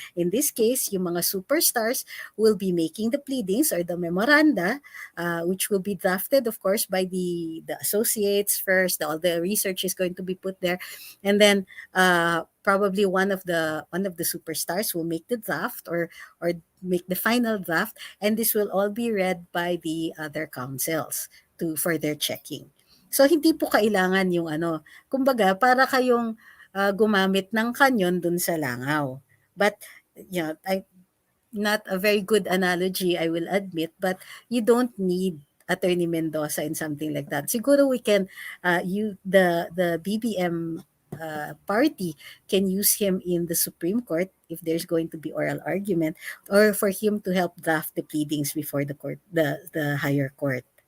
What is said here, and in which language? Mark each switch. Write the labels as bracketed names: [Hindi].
[English] In this case, yung mga superstars will be making the pleadings or the memoranda, which will be drafted, of course, by the associates first. All the research is going to be put there, and then probably one of the superstars will make the draft or make the final draft, and this will all be read by the other councils to further checking. [Filipino] So hindi po kailangan yung kumbaga para kayong gumamit ng kanyon dun sa langaw. [English] But not a very good analogy, I will admit, but you don't need Attorney Mendoza and something like that. Siguro we can the BBM party can use him in the Supreme Court if there's going to be oral argument, or for him to help draft the pleadings before the court, the higher court.